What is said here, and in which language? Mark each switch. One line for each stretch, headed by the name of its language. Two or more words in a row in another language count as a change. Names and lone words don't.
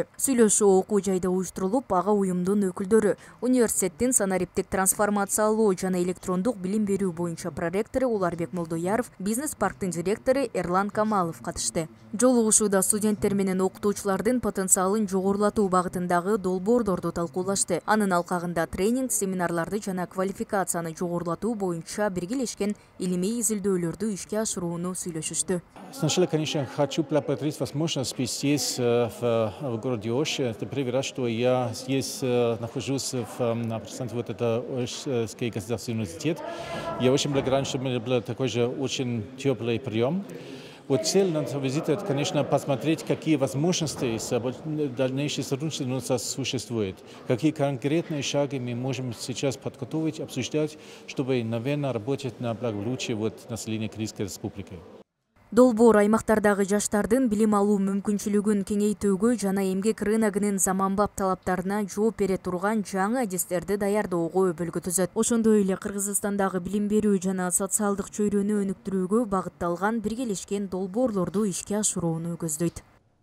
Kyrgyz: Сүйлөшүү окуу жайда уюштурулуп, ага уюмдун өкүлдөрү, университеттин санариптик трансформациялоо жана электрондук билим берүү боюнча проректору Уларбек Молдояров, бизнес парктын директору Эрлан Камалов катышты. Жолугушууда студенттер менен окутуучулардын потенциалын жогорулатуу багытындагы долбоорлорду талкуулашты. Анын алкагында тренинг, семинарларды жана квалификацияны жогорулатуу боюнча биргелешкен илимий изилдөөлөрдү ишке ашырууну сүйлөшүштү.
Russian: Сначала, конечно, хочу поблагодарить возможность быть здесь, в городе Ош. Это первый раз, что я здесь нахожусь на представлении вот это Ошский государственный университет. Я очень благодарен, что у меня был такой же очень теплый прием. Вот цель нашего визита, это, конечно, посмотреть, какие возможности дальнейшего сотрудничества у нас существует, какие конкретные шаги мы можем сейчас подготовить, обсуждать, чтобы, наверное, работать на благополучие населения Кыргызской республики.
Kyrgyz: Долбоор аймактардагы жаштардын билим алуу мүмкүнчүлүгүн кеңейтүүгө жана эмгек рыногунун заманбап талаптарына жооп бере турган жаңы адистерди даярдоого өбөлгө түзөт. Ошондой эле Кыргызстандагы билим берүү жана социалдык чөйрөнү өнүктүрүүгө багытталган биргелешкен долбоорлорду ишке ашырууну көздөйт.